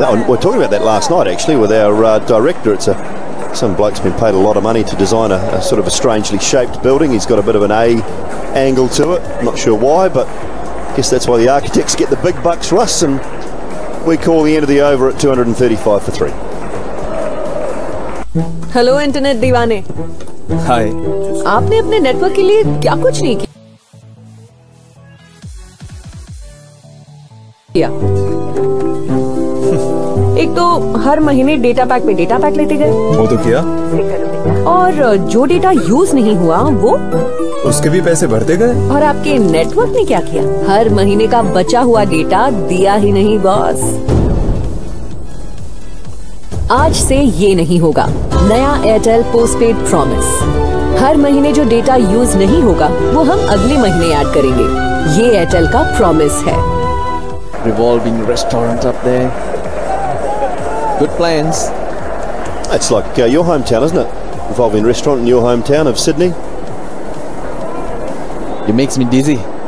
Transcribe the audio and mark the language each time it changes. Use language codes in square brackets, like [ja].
[en] That one, we were talking about that last night actually with our director. It's some bloke's been paid a lot of money to design a sort of a strangely shaped building. He's got a bit of an A angle to it. I'm not sure why, but I guess that's why the architects get the big bucks for us, and we call the end of the over at 235 for 3. [hi] Hello internet दीवाने। हाय। आपने अपने network के लिए क्या कुछ नहीं किया? एक तो हर महीने डेटा पैक पे डेटा पैक लेते गए। वो तो किया। और जो डेटा यूज नहीं हुआ वो उसके भी पैसे भरते गए। और आपके नेटवर्क ने क्या किया? हर महीने का बचा हुआ डेटा दिया ही नहीं बॉस। आज से ये नहीं होगा। नया एयरटेल पोस्टपेड प्रॉमिस। हर महीने जो डेटा यूज नहीं होगा वो हम अगले महीने ऐड करेंगे। ये एयरटेल का प्रॉमिस है। [en] Revolving restaurant up there. Good plans. That's like your hometown, isn't it? Revolving restaurant in your hometown of Sydney. It makes me dizzy.